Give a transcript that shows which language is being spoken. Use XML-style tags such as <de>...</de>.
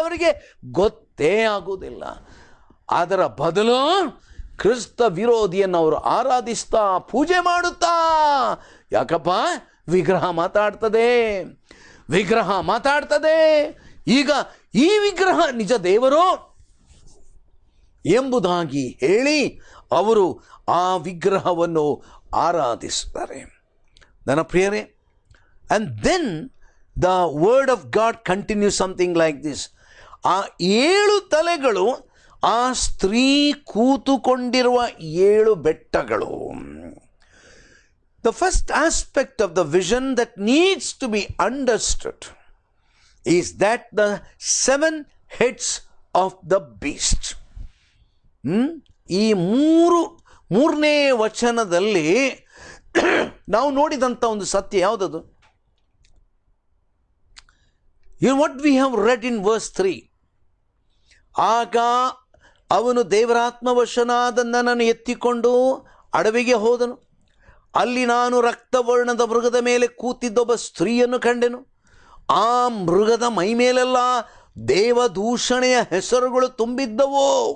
<kn>ಅವರಿಗೆ ಗೊತ್ತೇ ಆಗುವುದಿಲ್ಲ. ಅದರ ಬದಲು ಕ್ರಿಸ್ತ ವಿರೋಧಿಯನ್ನು ಅವರು ಆರಾಧಿಸ್ತಾ ಪೂಜೆ ಮಾಡುತ್ತಾ, ಯಾಕಪ್ಪ ವಿಗ್ರಹ ಮಾತಾಡ್ತದೆ, ವಿಗ್ರಹ ಮಾತಾಡ್ತದೆ. ಈಗ ಈ ವಿಗ್ರಹ ನಿಜ ದೇವರು ಎಂಬುದಾಗಿ ಹೇಳಿ ಅವರು ಆ ವಿಗ್ರಹವನ್ನು ಆರಾಧಿಸುತ್ತಾರೆ. ನನ್ನ ಪ್ರಿಯರೇ,</kn> <en>and then the word of God continues something like this.</en> <kn>ಆ 7 ತಲೆಗಳು ಆ ಸ್ತ್ರೀ ಕೂತುಕೊಂಡಿರುವ 7 ಬೆಟ್ಟಗಳು.</kn> <en>The first aspect of the vision that needs to be understood is that the 7 heads of the beast.</en> <kn>ಈ ಮೂರನೇ ವಚನದಲ್ಲಿ ನಾವು ನೋಡಿದಂಥ ಒಂದು ಸತ್ಯ ಯಾವುದದು?</kn> <en>what we have read in verse 3.</en> <kn>ಆಗ ಅವನು ದೇವರಾತ್ಮವಶನಾದ ನನ್ನನ್ನು ಎತ್ತಿಕೊಂಡು ಅಡವಿಗೆ ಹೋದನು. ಅಲ್ಲಿ ನಾನು ರಕ್ತವರ್ಣದ ಮೃಗದ ಮೇಲೆ ಕೂತಿದ್ದೊಬ್ಬ ಸ್ತ್ರೀಯನ್ನು ಕಂಡೆನು. ಆ ಮೃಗದ ಮೈಮೇಲೆಲ್ಲ ದೇವದೂಷಣೆಯ ಹೆಸರುಗಳು ತುಂಬಿದ್ದವು.</kn>